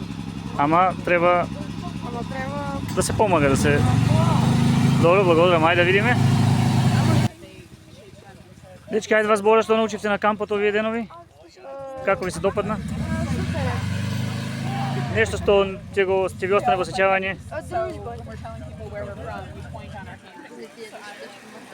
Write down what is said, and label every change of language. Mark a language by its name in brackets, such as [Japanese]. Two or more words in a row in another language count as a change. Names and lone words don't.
[Macedonian] Ама треба да се помага, да се... Добро, благодарам, ајде да видиме. Дечки, ајде вас збора што научивте на кампот овие денови? Како ви се допадна? Нешто што ќе ви остане во сеќавање? [English] So we're telling people where we're from, we point on our campus.